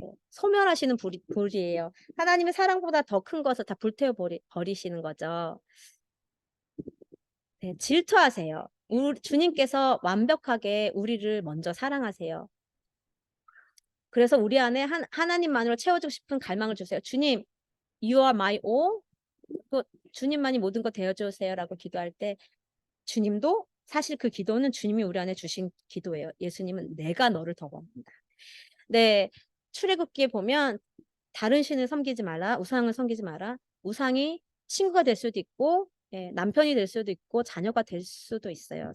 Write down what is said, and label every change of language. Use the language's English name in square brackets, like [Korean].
[Korean] 소멸하시는 불이에요. 하나님의 사랑보다 더 큰 것을 다 불태워 버리시는 거죠. 네 질투하세요. 주님께서 완벽하게 우리를 먼저 사랑하세요. 그래서 우리 안에 하나님만으로 채워주고 싶은 갈망을 주세요. "주님 [English] You are my all." [Korean] 그 "주님만이 모든 것 되어 주세요."라고 기도할 때 주님도 사실 그 기도는 주님이 우리 안에 주신 기도예요. 예수님은 "내가 너를 더 원한다." 네. 출애굽기에 보면 "다른 신을 섬기지 마라. 우상을 섬기지 마라." 우상이 친구가 될 수도 있고 예 남편이 될 수도 있고 자녀가 될 수도 있어요.